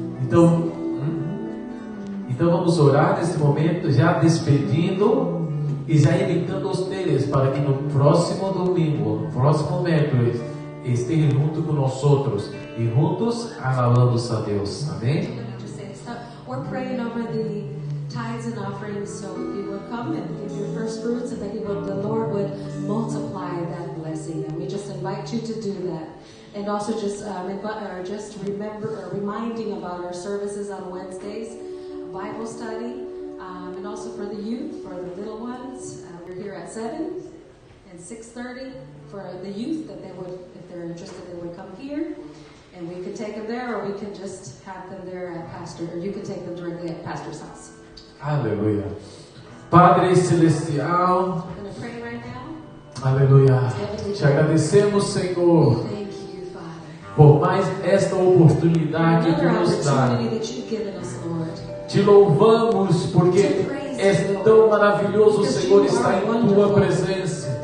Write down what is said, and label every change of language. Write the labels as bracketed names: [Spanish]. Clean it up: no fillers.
[Portuguese] Então vamos orar nesse momento, já despedindo e já [Spanish] invitando [Portuguese] vocês para que no próximo domingo, [Spanish] próximo miércoles, [Portuguese] estejam junto com nós outros e juntos [Spanish] alabamos [Portuguese] a Deus. Amém? [English] We're praying over the tithes and offerings, so you would come and give your first fruits, and that the Lord would multiply that blessing. And we just invite you to do that. And also just reminding about our services on Wednesdays, Bible study, and also for the youth, for the little ones. We're here at 7 and 6:30 for the youth, that they would, if they're interested, they would come here, and we could can take them there, or we can just have them there at Pastor, or you can take them directly at Pastor's house. [Portuguese] Aleluia. Padre Celestial, [English] I'm going to pray right now. [Portuguese] aleluia. Te agradecemos, Senhor, [English] Thank you, Father. [Portuguese] por mais esta oportunidade que tu [English] Another [Portuguese] nos dá. [English] opportunity that you've given us, Lord. [Portuguese] Te louvamos porque é tão maravilhoso, Senhor, estar em tua presença.